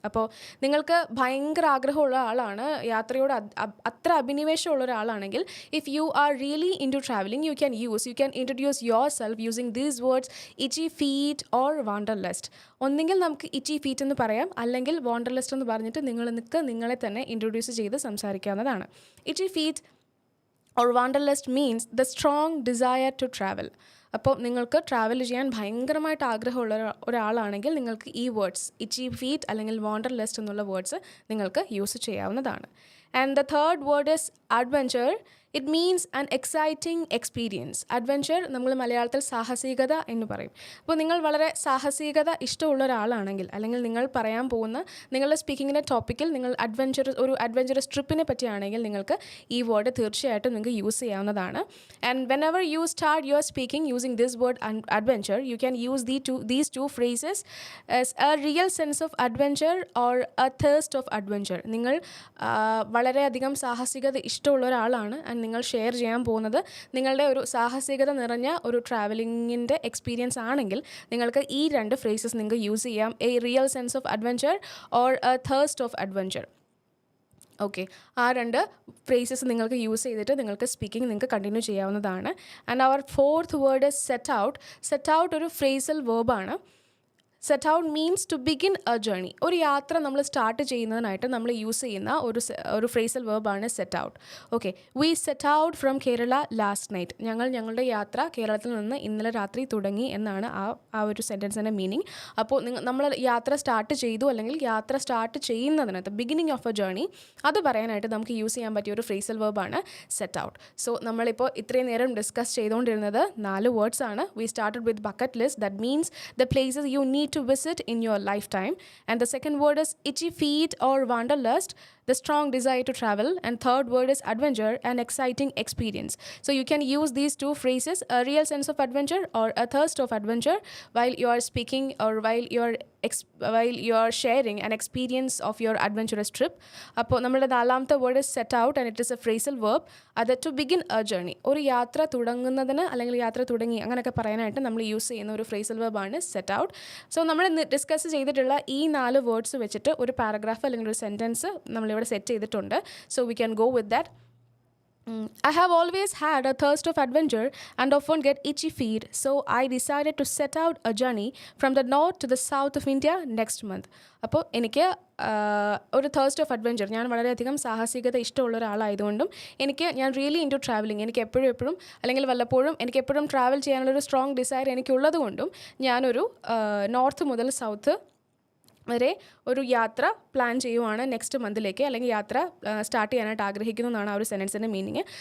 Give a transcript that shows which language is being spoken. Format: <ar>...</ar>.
<ml>അപ്പോൾ നിങ്ങൾക്ക് ഭയങ്കര ആഗ്രഹമുള്ള ആളാണ്, യാത്രയോട് അത്ര അഭിനിവേശമുള്ള ഒരാളാണെങ്കിൽ,</ml> <en>If you are really into travelling you can introduce yourself using these words itchy feet or wanderlust.</en> <ml>ഒന്നെങ്കിൽ നമുക്ക് ഇച്ചി ഫീറ്റ് എന്ന് പറയാം, അല്ലെങ്കിൽ വാണ്ടർലസ്റ്റ് എന്ന് പറഞ്ഞിട്ട് നിങ്ങളെ തന്നെ ഇൻട്രൊഡ്യൂസ് ചെയ്ത് സംസാരിക്കാവുന്നതാണ്.</ml> <en>Itchy feet or wanderlust means the strong desire to travel.</en> <ml>അപ്പോൾ നിങ്ങൾക്ക് ട്രാവൽ ചെയ്യാൻ ഭയങ്കരമായിട്ട് ആഗ്രഹമുള്ള ഒരാളാണെങ്കിൽ നിങ്ങൾക്ക് ഈ വേർഡ്സ് ഇച്ചി ഫീറ്റ് അല്ലെങ്കിൽ വാണ്ടർലസ്റ്റ് എന്നുള്ള വേർഡ്സ് നിങ്ങൾക്ക് യൂസ് ചെയ്യാവുന്നതാണ്.</ml> <en>And the third word is adventure. It means an exciting experience.</en> <ml>Adventure നമ്മൾ മലയാളത്തിൽ സാഹസികത എന്ന് പറയും. അപ്പോൾ നിങ്ങൾ വളരെ സാഹസികത ഇഷ്ടമുള്ള ഒരാളാണെങ്കിൽ, അല്ലെങ്കിൽ നിങ്ങൾ പറയാൻ പോകുന്ന നിങ്ങളുടെ സ്പീക്കിങ്ങിൻ്റെ ടോപ്പിക്കിൽ നിങ്ങൾ ഒരു അഡ്വെഞ്ചറസ് ട്രിപ്പിനെ പറ്റിയാണെങ്കിൽ നിങ്ങൾക്ക് ഈ വേർഡ് തീർച്ചയായിട്ടും നിങ്ങൾക്ക് യൂസ് ചെയ്യാവുന്നതാണ്.</ml> <en>And whenever you start your speaking using this word adventure, you can use these two phrases as a real sense of adventure or a thirst of adventure.</en> <ml>നിങ്ങൾ വളരെയധികം സാഹസികത ഇഷ്ടമുള്ള ഒരാളാണ്, ആൻഡ് നിങ്ങൾ share ചെയ്യാൻ പോകുന്നത് നിങ്ങളുടെ ഒരു സാഹസികത നിറഞ്ഞ ഒരു ട്രാവലിങ്ങിൻ്റെ എക്സ്പീരിയൻസ് ആണെങ്കിൽ നിങ്ങൾക്ക് ഈ രണ്ട് ഫ്രേസസ് നിങ്ങൾക്ക് യൂസ് ചെയ്യാം.</ml> <en>A real sense of adventure or a thirst of adventure.</en> <ml>Okay, ആ രണ്ട് ഫ്രേസസ് നിങ്ങൾക്ക് യൂസ് ചെയ്തിട്ട് നിങ്ങൾക്ക് സ്പീക്കിംഗ് നിങ്ങൾക്ക് കണ്ടിന്യൂ ചെയ്യാവുന്നതാണ്.</ml> <en>And our fourth word is set out. Set out ഒരു phrasal വേർബാണ്. Set out means to begin a journey.</en> <ml>ഒരു യാത്ര നമ്മൾ സ്റ്റാർട്ട് ചെയ്യുന്നതിനായിട്ട് നമ്മൾ യൂസ് ചെയ്യുന്ന ഒരു phrasal വേർബാണ് set out. Okay,</ml> <en>We set out from Kerala last night.</en> <ml>ഞങ്ങളുടെ യാത്ര കേരളത്തിൽ നിന്ന് ഇന്നലെ രാത്രി തുടങ്ങി എന്നാണ് ആ ഒരു സെൻറ്റൻസിൻ്റെ മീനിങ്. അപ്പോൾ നമ്മൾ യാത്ര സ്റ്റാർട്ട് ചെയ്തു, അല്ലെങ്കിൽ യാത്ര start ചെയ്യുന്നതിനകത്ത്</ml> <en>beginning of a journey,</en> <ml>അത് പറയാനായിട്ട് നമുക്ക് യൂസ് ചെയ്യാൻ പറ്റിയ ഒരു ഫ്രേസൽ വേർബാണ് സെറ്റ് ഔട്ട്. സോ നമ്മളിപ്പോൾ ഇത്രയും നേരം ഡിസ്കസ് ചെയ്തുകൊണ്ടിരുന്നത് 4 വേർഡ്സ് ആണ്.</ml> <en>We started with bucket list. That means the places you need to visit in your lifetime. And the second word is itchy feet or wanderlust. the strong desire to travel, and third word is adventure, an exciting experience. So you can use these two phrases, a real sense of adventure or a thirst of adventure, while you are speaking or while you are sharing an experience of your adventurous trip.</en> <ml>അപ്പോൾ നമ്മുടെ നാലാമത്തെ word</ml> <en>is set out, and it is a phrasal verb.</en> <ml>അത്</ml> <en>to begin a journey,</en> <ml>ഒരു യാത്ര തുടങ്ങുന്നതിന് അല്ലെങ്കിൽ യാത്ര തുടങ്ങി അങ്ങനെയൊക്കെ പറയാനായിട്ട് നമ്മൾ യൂസ് ചെയ്യുന്ന ഒരു phrasal verb ആണ് set out. സോ നമ്മൾ ഡിസ്കസ് ചെയ്തിട്ടുള്ള ഈ 4 വേർഡ്സ് വെച്ചിട്ട് ഒരു പാരഗ്രാഫ് അല്ലെങ്കിൽ ഒരു സെൻറ്റൻസ് നമ്മളിവിടെ സെറ്റ് ചെയ്തിട്ടുണ്ട്.</ml> <en>So we can go with that. I have always had a thirst of adventure and often get itchy feet, so I decided to set out a journey from the north to the south of India next month.</en> <ml>അപ്പോൾ എനിക്ക് ഒരു</ml> <en>thirst of adventure,</en> <ml>ഞാൻ വളരെയധികം സാഹസികത ഇഷ്ടമുള്ള ഒരാളായതുകൊണ്ടും ഞാൻ</ml> <en>really into travelling,</en> <ml>എനിക്ക് എപ്പോഴും അല്ലെങ്കിൽ വല്ലപ്പോഴും എനിക്ക് എപ്പോഴും ട്രാവൽ ചെയ്യാനുള്ളൊരു സ്ട്രോങ് ഡിസയർ എനിക്കുള്ളത് കൊണ്ടും ഞാനൊരു നോർത്ത് മുതൽ സൗത്ത് വരെ ഒരു യാത്ര പ്ലാൻ ചെയ്യുവാണ് നെക്സ്റ്റ് മന്തിലേക്ക്, അല്ലെങ്കിൽ യാത്ര സ്റ്റാർട്ട് ചെയ്യാനായിട്ട് ആഗ്രഹിക്കുന്നു എന്നാണ് ആ ഒരു സെൻറ്റൻസിൻ്റെ മീനിങ്.</ml>